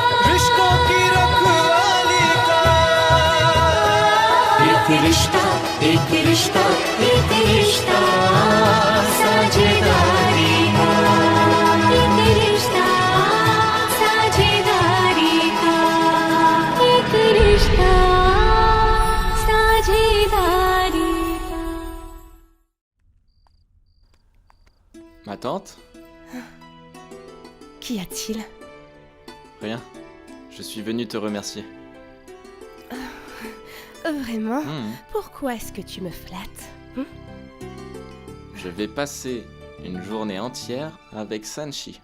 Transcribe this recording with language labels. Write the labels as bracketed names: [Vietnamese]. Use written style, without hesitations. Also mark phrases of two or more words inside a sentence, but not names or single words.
[Hindi] रिश्तों की रखवाली का एक रिश्ता एक रिश्ता एक रिश्ता साझेदारी का एक रिश्ता साझेदारी का एक रिश्ता साझेदारी का [French] Ma tante? Qu'y a-t-il? Rien. Je suis venu te remercier. Vraiment? Mhm. Pourquoi est-ce que tu me flattes? Je vais passer une journée entière avec Sanchi.